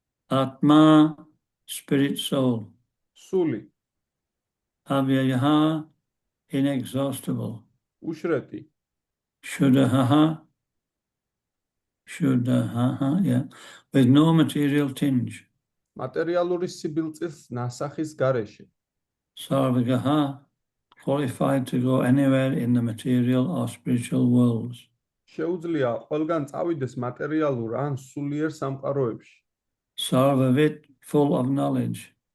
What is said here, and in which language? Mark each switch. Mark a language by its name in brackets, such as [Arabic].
[English] Atma, spirit, soul. [Georgian] სული, [English] Avyayaha, inexhaustible. [Georgian] უშრეთი, [English] Shuddhaha, yeah, with no material tinge. [Georgian] მატერიალური სიბილწის ნასახის გარეშე, [English] Sarvagaha, qualified to go anywhere in the material or spiritual worlds. [Georgian] შეუძლია ყველგან წავიდეს მატერიალურ ან სულიერ სამყაროებში, [English] Sarvavit, full of knowledge.